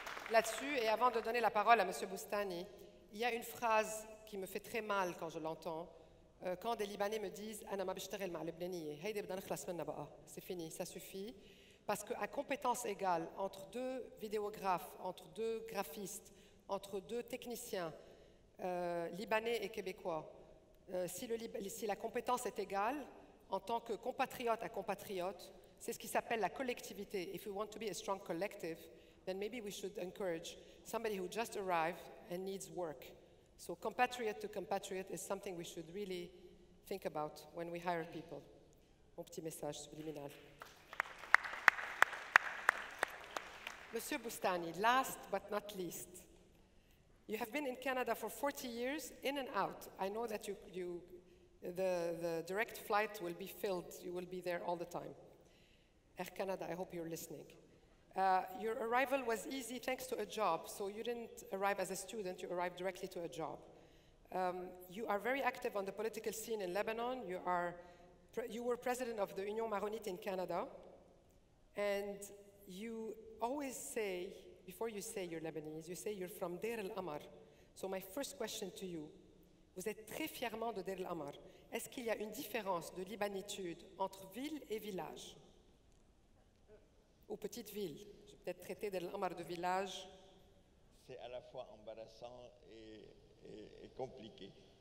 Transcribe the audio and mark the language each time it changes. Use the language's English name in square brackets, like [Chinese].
[French] Là-dessus, et avant de donner la parole à M. Boustani, il y a une phrase qui me fait très mal quand je l'entends. Quand des Libanais me disent « [Arabic] Ana ma bishtaghel ma al-Libnaniyya, haydi بدنا نخلص منها بقى ». [French] C'est fini, ça suffit. Parce qu'à compétence égale, entre deux vidéographes, entre deux graphistes, entre deux techniciens, libanais et québécois, si la compétence est égale, en tant que compatriote à compatriote, c'est ce qui s'appelle la collectivité. [English] If we want to be a strong collective, then maybe we should encourage somebody who just arrived and needs work. So compatriot to compatriot is something we should really think about when we hire people. [French] Mon petit message subliminal. [English] Monsieur Boustani, last but not least, you have been in Canada for 40 years, in and out. I know that the direct flight will be filled. You will be there all the time. Air Canada, I hope you're listening. Your arrival was easy thanks to a job. So you didn't arrive as a student, you arrived directly to a job. You are very active on the political scene in Lebanon. You were president of the Union Maronite in Canada. And you always say, before you say you're Lebanese, you say you're from Deir el-Amar. So my first question to you, [French] vous êtes très fièrement de Deir el-Amar. Est-ce qu'il y a une différence de libanitude entre ville et village? Ou petite ville? Je vais peut-être traiter Deir el-Amar de village. C'est à la fois embarrassant et compliqué.